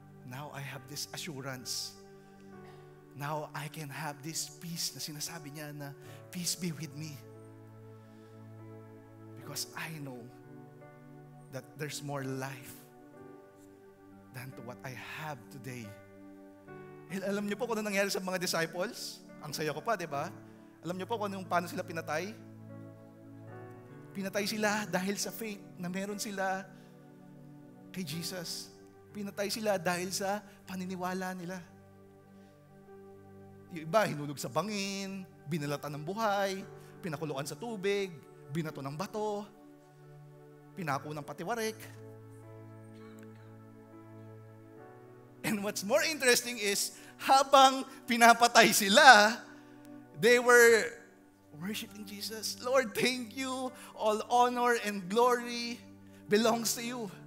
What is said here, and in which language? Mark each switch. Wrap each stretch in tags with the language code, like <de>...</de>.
<en>Now I have this assurance. Now I can have this peace</en> <tl>na sinasabi niya na,</tl> <en>peace be with me. Because I know that there's more life than to what I have today.</en> <tl>Alam niyo po kung ano nangyari sa mga disciples? Ang saya ko pa, di ba? Alam niyo po kung paano sila pinatay? Pinatay sila dahil sa faith na meron sila kay Jesus. Pinatay sila dahil sa paniniwala nila. Yung iba, hinulog sa bangin, binalatan ng buhay, pinakuluan sa tubig, binato ng bato, pinako ng patiwarik.</tl> <en>And what's more interesting is,</en> <tl>habang pinapatay sila,</tl> <en>they were worshiping Jesus. Lord, thank you. All honor and glory belongs to you.</en>